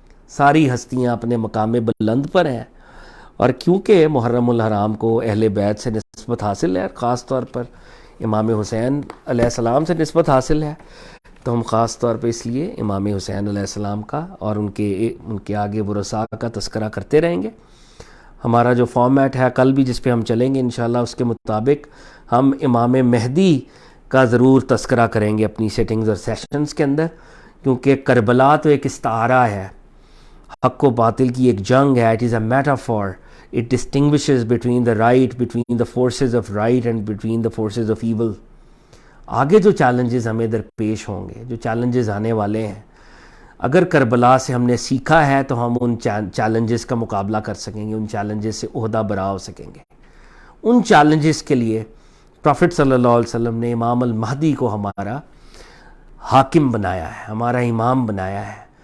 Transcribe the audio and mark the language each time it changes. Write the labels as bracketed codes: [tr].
[ur] ساری ہستیاں اپنے مقام بلند پر ہیں, اور کیونکہ محرم الحرام کو اہل بیت سے نسبت حاصل ہے, خاص طور پر امام حسین علیہ السلام سے نسبت حاصل ہے, تو ہم خاص طور پہ اس لیے امام حسین علیہ السلام کا اور ان کے آگے ورثاء کا تذکرہ کرتے رہیں گے. ہمارا جو فارمیٹ ہے کل بھی جس پہ ہم چلیں گے انشاءاللہ, اس کے مطابق ہم امام مہدی کا ضرور تذکرہ کریں گے اپنی سیٹنگز اور سیشنز کے اندر, کیونکہ کربلا تو ایک استعارہ ہے, حق و باطل کی ایک جنگ ہے. [en] It is a metaphor, it distinguishes between the right, between the forces of right and between the forces of evil. [ur] آگے جو چیلنجز ہمیں درپیش ہوں گے, جو چیلنجز آنے والے ہیں, اگر کربلا سے ہم نے سیکھا ہے تو ہم ان چیلنجز کا مقابلہ کر سکیں گے, ان چیلنجز سے عہدہ برا ہو سکیں گے. ان چیلنجز کے لیے پروفٹ صلی اللہ علیہ وسلم نے امام المہدی کو ہمارا حاکم بنایا ہے, ہمارا امام بنایا ہے.